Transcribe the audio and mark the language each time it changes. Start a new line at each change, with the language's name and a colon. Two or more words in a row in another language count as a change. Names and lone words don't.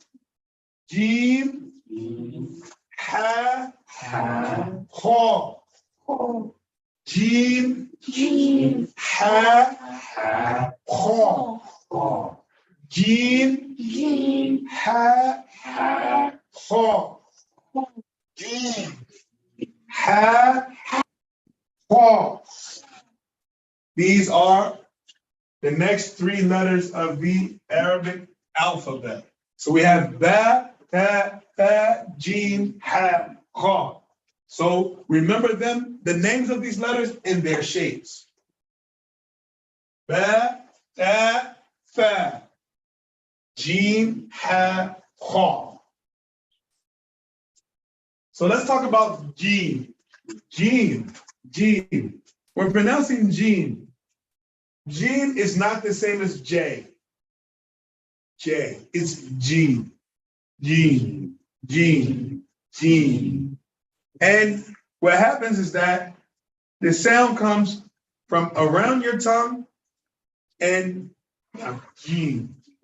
Arabic: Ha, Kha, Jim, Ha, Kha, Jim, Ha, Kha, Jim, Ha, Kha.
English: These are the next three letters of the Arabic alphabet.
Arabic: So we have ba, ta, fa, jim, ha, kha.
English: So remember them, the names of these letters and their shapes.
Arabic: Ba, ta, fa, jim, ha, kha.
English: So let's talk about jim. Jim. We're pronouncing jim. Jim is not the same as J. It's jim. And what happens is that the sound comes from around your tongue and jim.